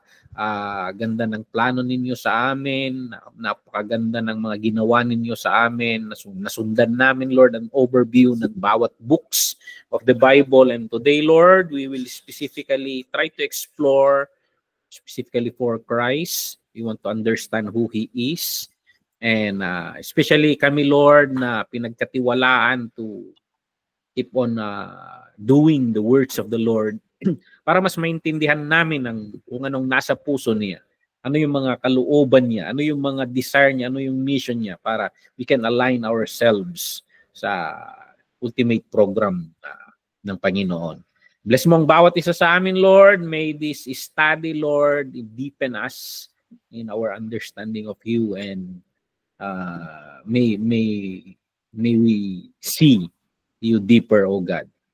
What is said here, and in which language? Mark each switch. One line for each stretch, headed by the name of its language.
Filipino: Napakaganda ng plano ninyo sa amin. Napakaganda ng mga ginawa ninyo sa amin. Nasundan namin, Lord,
English: an overview
Filipino: ng bawat
English: books of the Bible. And today, Lord, we will specifically try to explore specifically for Christ. We want to understand who He is. And especially
Filipino: kami, Lord, na pinagkatiwalaan
English: to keep on doing the words of the Lord
Filipino: para mas maintindihan namin kung anong nasa puso niya. Ano yung mga kalooban niya, ano yung mga desire niya, ano yung mission niya para
English: we can align ourselves
Filipino: sa ultimate program ng Panginoon. Bless mo ang bawat isa sa amin, Lord.
English: May this study, Lord, deepen us in our understanding of you, and may we see you deeper, O God.